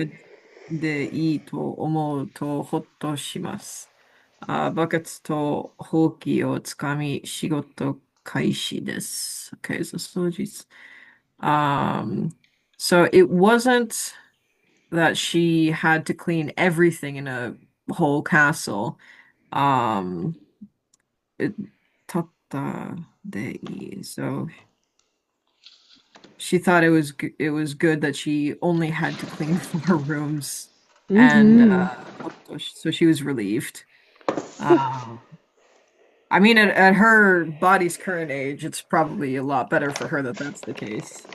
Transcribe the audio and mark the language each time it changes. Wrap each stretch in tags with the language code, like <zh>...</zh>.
<ja>屋でいいと思うとほっとします。バケツとほうきをつかみ仕事開始です。</ja> <en>Okay, so 掃除。 So it wasn't that she had to clean everything in a whole castle. Um, it</en> <ja>たったでいい.</ja> <en>So she thought it was good that she only had to clean 4 rooms, and Mm-hmm. so she was relieved. Uh, I mean, at her body's current age, it's probably a lot better for her that that's the case.</en>